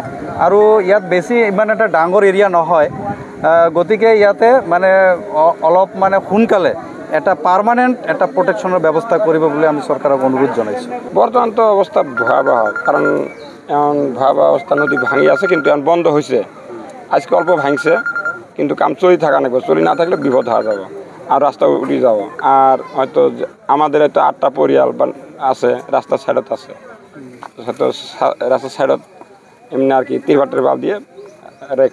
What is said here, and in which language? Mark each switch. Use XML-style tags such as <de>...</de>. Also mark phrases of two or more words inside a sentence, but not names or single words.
<as>আৰু ইয়াত বেছি ইমান এটা ডাঙৰ এৰিয়া নহয়, গতিকে ইয়াতে মানে অলপ মানে সোনকালে এটা পাৰ্মানেণ্ট এটা প্ৰটেকশ্যনৰ ব্যৱস্থা কৰিব বুলি আমি চৰকাৰক অনুৰোধ জনাইছোঁ। বৰ্তমানটো অৱস্থা ভয়াৱহ, কাৰণ ভয়াৱহ অৱস্থা নদী ভাঙি আছে, কিন্তু এখন বন্ধ হৈছে।</as> <bn>আজকে অল্প ভাঙছে, কিন্তু কাম চলি থাকা নাই, চলি না থাকলে বিপদ হওয়া যাব আর রাস্তা উঠে যাব। আর হয়তো আমাদের হয়তো 8টা পরিয়াল আছে রাস্তার সাইডত আছে, হয়তো রাস্তার সাইডত এমনি আর কি তিরপাল দিয়ে রেখছে আর কি।</bn>